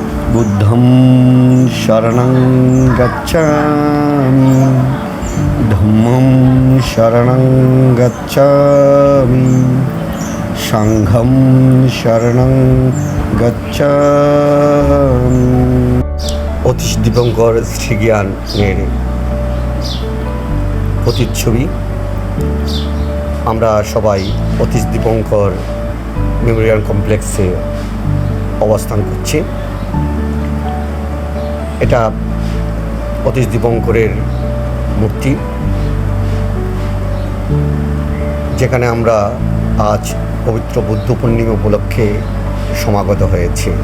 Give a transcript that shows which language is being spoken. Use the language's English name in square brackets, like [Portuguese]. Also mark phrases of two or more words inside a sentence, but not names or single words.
[Pali] বুদ্ধং শরণং গচ্ছামি, ধম্মং শরণং গচ্ছামি, সংঘং শরণং গচ্ছামি। [Bangla] অতীশ দীপঙ্কর শ্রীজ্ঞানের প্রতিচ্ছবি। আমরা সবাই অতীশ দীপঙ্কর মেমোরিয়াল কমপ্লেক্সে অবস্থান করছি। এটা অতীশ দীপঙ্করের মূর্তি, যেখানে আমরা আজ পবিত্র বুদ্ধ পূর্ণিমা উপলক্ষে সমাগত হয়েছি।